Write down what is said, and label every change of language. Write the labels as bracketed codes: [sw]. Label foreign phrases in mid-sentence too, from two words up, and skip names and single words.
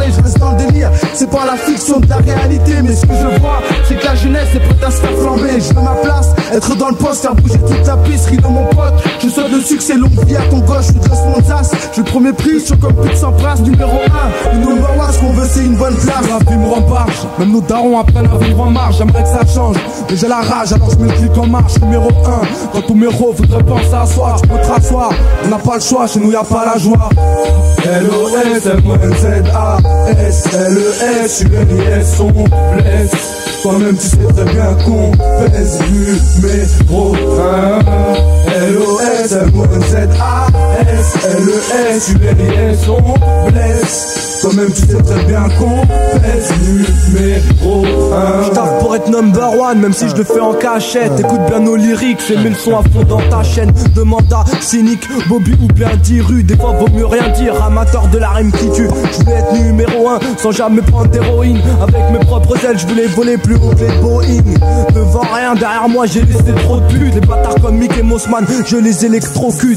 [fr] je reste dans le délire, c'est pas la fiction de la réalité, mais ce que je vois, c'est que la jeunesse est prête à se faire flamber, je veux ma place, être dans le poste, faire bouger toute la piste, de mon pote, je souhaite le succès, longue vie à ton gauche, je suis de Los Monzas, j'ai le premier prix, je suis comme plus de 100 places, numéro 1, le number 1, ce qu'on veut c'est une bonne place, la vie me rembarge, même nos darons apprennent à vivre en marche, j'aimerais que ça change, mais j'ai la rage, alors je mets le clic en marche, numéro 1, quand tous mes ros voudraient penser à soi, tu peux te rasseoir, on n'a pas le choix, chez nous y'a pas la joie. LOS-M-O-N-Z-A-S L-E-S U-N-I-S on blesse. Toi-même tu sais très bien qu'on pèse numéro 1. L-O-S-M-O-N-Z-A-S L-E-S U-N-I-S on blesse. Toi-même tu sais très bien qu'on pèse numéro 1. J'taffe pour être [en] number one, [fr] même si je le fais en cachette. Écoute bien nos lyriques, fais mets le son à fond dans ta chaîne. Demande à Cynic, Bobby ou bien Diru. Des fois vaut mieux rien dire, amateur de la rime qui tue. Je voulais être numéro 1 sans jamais prendre d'héroïne. Avec mes propres ailes, je voulais voler plus haut que les Boeing. Devant rien, derrière moi j'ai laissé trop de putes. Les bâtards comme Mick et Mossman, je les électrocute.